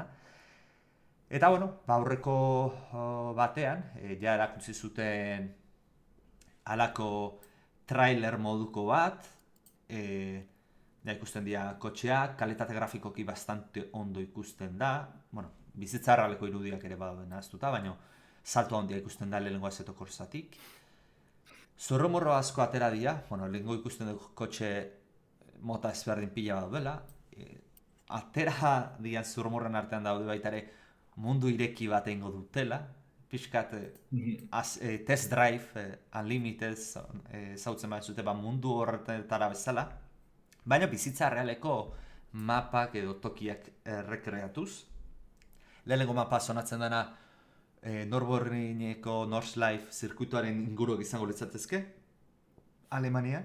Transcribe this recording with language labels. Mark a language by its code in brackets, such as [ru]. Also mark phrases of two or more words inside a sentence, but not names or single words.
[eu] Eta, bueno, aurreko batean, ja erakutsi zuten halako trailer moduko bat, ja ikusten dira kotxeak, kalitate grafikoki bastante ondo ikusten da, bueno, bizitza erraleko irudiak ere badauden ahaztuta, baina salto handia ikusten da lehenengo Assetto Corsatik. Zurrumurro asko atera dira, bueno, lehenengo ikusten dugu kotxe mota ezberdin pila daudela, atera dian zurrumurren artean daude baita ere mundu ireki bat egingo dutela, pixkat [en] test drive, unlimited, [eu] zautzen bat zute mundu horretara bezala, baina bizitza realeko mapak edo tokiak rekreatuz. Lehenengo mapa sonatzen dena Nürburgringeko Nordschleife zirkuituaren inguruak izango litzatezke, Alemania.